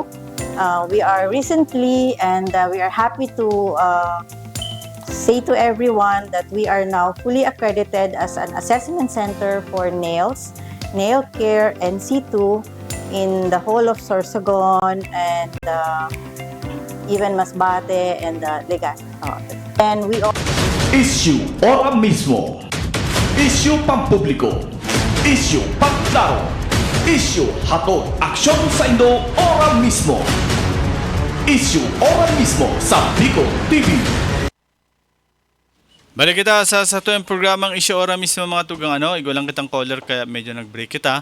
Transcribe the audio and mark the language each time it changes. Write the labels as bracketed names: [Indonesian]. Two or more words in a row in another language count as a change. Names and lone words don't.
[English] We are recently, and we are happy to say to everyone that we are now fully accredited as an assessment center for nails, nail care, and C2 in the whole of Sorsogon and even Masbate and Legazpi. And we all [Bikol] Isyu Ora mismo. Isyu pampubliko. Isyu pangklaro. Isyu hatod aksyon sa Indo Ora mismo. Isyu Ora mismo sa Bicol TV. Balik kita sa tuyang programang Isyo Ora mismo mga tugang igo lang kitang caller kaya medyo nag-break kita.